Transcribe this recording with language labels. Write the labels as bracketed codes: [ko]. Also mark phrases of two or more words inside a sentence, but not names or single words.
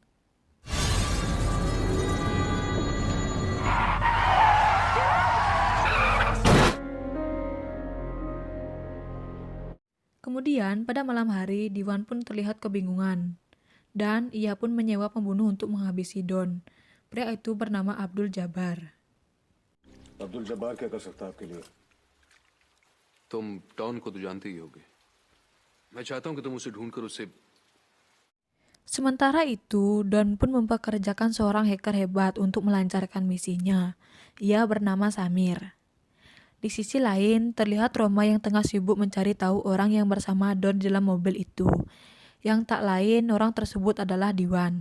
[id] Kemudian, pada malam hari, Diwan pun terlihat kebingungan. Dan ia pun menyewa pembunuh untuk menghabisi Don. Pria itu bernama Abdul Jabbar. [hi] अब्दुल जब्बार क्या कर सकता है आपके लिए? तुम डॉन को तो जानते ही होगे। मैं चाहता हूं कि तुम उसे ढूंढकर उससे [id] Sementara itu, Don pun mempekerjakan seorang hacker hebat untuk melancarkan misinya. Ia bernama Samir. Di sisi lain, terlihat Roma yang tengah sibuk mencari tahu orang yang bersama Don di dalam mobil itu. Yang tak lain, orang tersebut adalah Diwan.